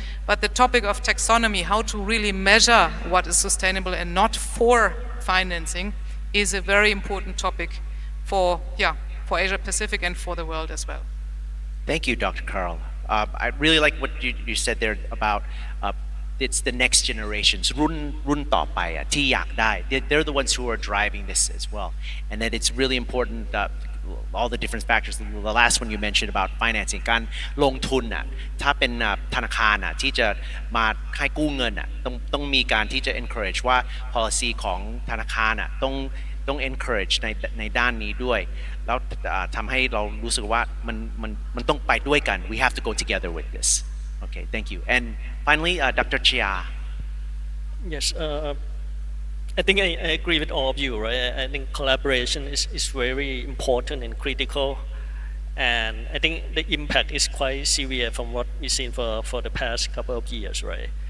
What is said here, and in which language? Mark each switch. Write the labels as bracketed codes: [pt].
[en] But the topic of taxonomy, how to really measure what is sustainable and not for financing, is a very important topic for Asia Pacific and for the world as well. Thank you, Dr. Carl. I really like what you said there about it's the next generations [th] รุ่นต่อไปที่อยากได้ [en] they're the ones who are driving this as well, and that it's really important all the different factors. The last one you mentioned about financing [th] การลงทุนถ้าเป็นธนาคารที่จะมาให้กู้เงินต้องมีการที่จะ encourage ว่า policy ของธนาคารต้อง encourage ในด้านนี้ด้วยแล้วทำให้เรารู้สึกว่ามันต้องไปด้วยกัน [en] we have to go together with this. Okay, thank you. And finally, Dr. Chia. Yes, I think I agree with all of you, right? I think collaboration is very important and critical, and I think the impact is quite severe from what we've seen for the past couple of years, right?